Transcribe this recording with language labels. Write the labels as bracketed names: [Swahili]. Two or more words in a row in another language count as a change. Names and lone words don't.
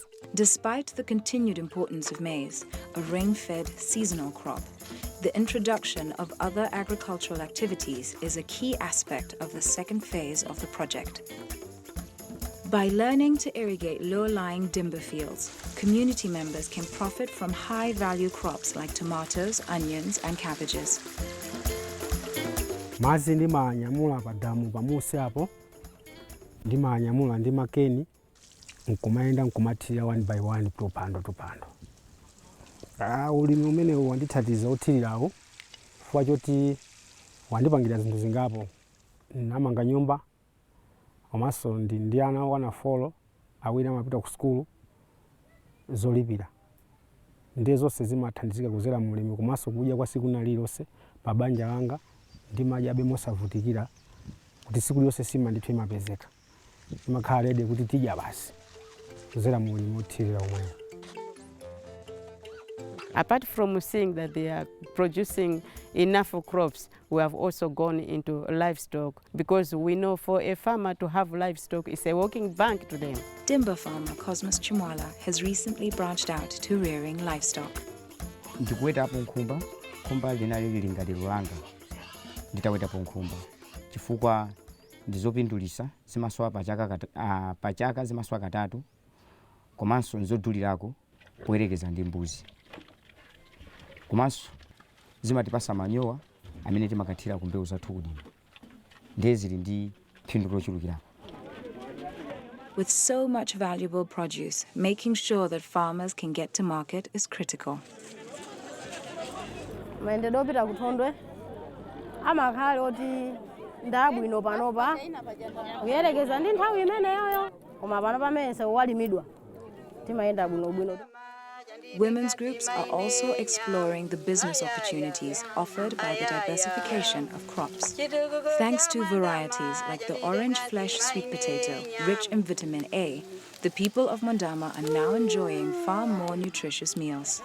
[English] Despite the continued importance of maize, a rain-fed seasonal crop, the introduction of other agricultural activities is a key aspect of the second phase of the project. By learning to irrigate low-lying timber fields, community members can profit from high-value crops like tomatoes, onions, and cabbages. [Nyanja] Madzi ndimanyamula pa damu pamusi apo, ndimanyamula ndi makeni, nkumayenda nkumathirira 1 by 1 tupando. Ulimi umenewu wandithandiza uthirirawo chifukwa choti wandipangira zinthu zingapo. Namanga nyumba, komanso ndi ana okwana 4, awiri amapita ku sukulu zolipira. Ndiye zonse zimathandizika kudzera mu ulimi, komanso kudya kwa tsiku lililonse pa banja langa ndimadyabe mosavutikira kuti tsiku lililonse sima ndithu imapezeka. Imakhala ready kuti tidya basi kudzera mu ulimi othirira omwewo. [English] Apart from seeing that they are producing enough crops, we have also gone into livestock, because we know for a farmer to have livestock is a walking bank to them. Dimba farmer Cosmos Chimwala has recently branched out to rearing livestock. [Nyanja] Ndikuwetapo nkhumba linali lili ngati lulanga. Nditawetapo nkhumba chifukwa ndizopindulitsa zimasowa pachaka zimasowa katatu, komanso nzodulirako poyerekeza ndi mbuzi. Komanso zimatipasa manyowa amene timakathira ku mbewu zathu kulima. Ndiye zili ndi phindu lochulukirapo. [English] With so much valuable produce, making sure that farmers can get to market is critical. [Nyanja] Maendeleo opita kuthondwe amakhale oti ndabwino panopa kuyerekeza ndi nthawi imeneyoyo, koma pano pamene walimidwa timayenda bwinobwino. [English] Women's groups are also exploring the business opportunities offered by the diversification of crops. Thanks to varieties like the orange flesh sweet potato, rich in vitamin A, the people of Mwandama are now enjoying far more nutritious meals.